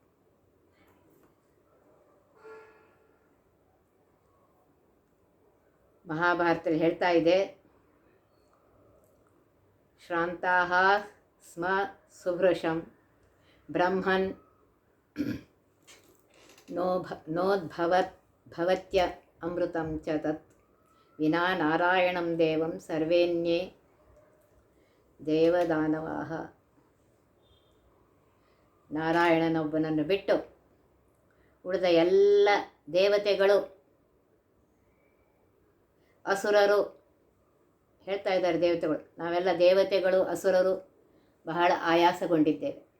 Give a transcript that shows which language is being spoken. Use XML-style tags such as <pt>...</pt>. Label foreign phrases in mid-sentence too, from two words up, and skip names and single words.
<kn>ಮಹಾಭಾರತದಲ್ಲಿ ಹೇಳ್ತಾ ಇದೆ,</kn> <sa>ಶ್ರಾಂತಾಃ ಸ್ಮ ಸುಭೃಶಂ ಬ್ರಹ್ಮನ್ ನೋದ್ಭವತ್ಯ ಅಮೃತಂ ಚ ತತ್ ವಿನಾ ನಾರಾಯಣಂ ದೇವಂ ಸರ್ವೇನ್ಯೇ ದೇವದಾನವಾಹ.</sa> <kn>ನಾರಾಯಣನೊಬ್ಬನನ್ನು ಬಿಟ್ಟು ಉಳಿದ ಎಲ್ಲ ದೇವತೆಗಳು, ಅಸುರರು, ಹೇಳ್ತಾ ಇದ್ದಾರೆ ದೇವತೆಗಳು, ನಾವೆಲ್ಲ ದೇವತೆಗಳು ಅಸುರರು ಬಹಳ ಆಯಾಸಗೊಂಡಿದ್ದೇವೆ.</kn>